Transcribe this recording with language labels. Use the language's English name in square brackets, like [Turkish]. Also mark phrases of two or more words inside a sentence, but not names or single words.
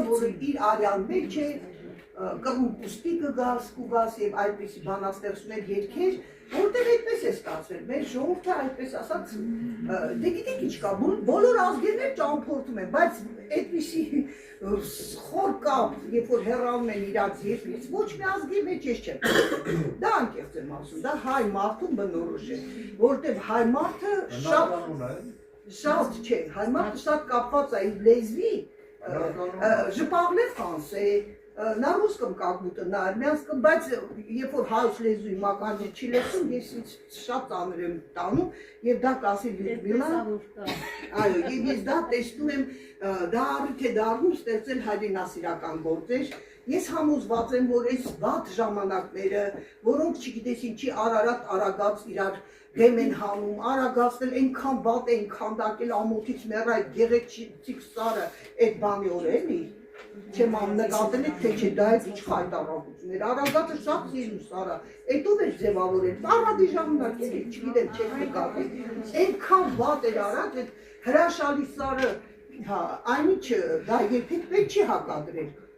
[Armenian] որը իր արյան մեջ է, կռուն կուստի կգաս, կուգաս եւ այդպիսի բանաստեղծություններ երգեր, որտեղ այդպես է ստացվել, մեր ժողովուրդը այդպես ասած, դե գիտեք ինչ կա, բոլոր ազգերներ ճամփորդում են, բայց այդպիսի խոր կապ, երբ որ հեռանում են իրաց երկրից, ոչ մի ազգի մեջ ես չեմ։ Դա անկեղծ եմ ասում, դա հայ մարդուն բնորոշ է, որտեղ հայ մարդը շատ չէ, հայ մարդը շատ կապված է իր լեզվի, [French] je parle français, [Russian] на русском как будто, на армянском, [Armenian] բայց երբ որ հայոց լեզուի մականջը չի լսում, ես շատ ծանր եմ տանում եւ դա կասի Լյուդմիլա, այո, եւ ես դա տեսնում եմ, դա առիթ է դառնում ստեղծել հայրենասիրական գործեր, ես համոզված եմ, որ այս վատ ժամանակները, որոնք չգիտես ինչի Արարատ Արագած իրար դեմ են հանում, Արագածն էլ այնքան վատ են քանդակել ամոթից մեռ այդ գեղեցիկ սարը այդ բանի օրենի չեմ նկատել եք, թե չէ, դա է ինչ խայտարակություն էր, Արագածը շատ սիրում սարա, էտով էր ձևավորել, առադի ժամանակ էր, չգիտեմ, չեք նկատել, այնքան վատ էր արած, այդ հրաշալի սարը, այնիչը, դա երբեք պետք չի հակադրել,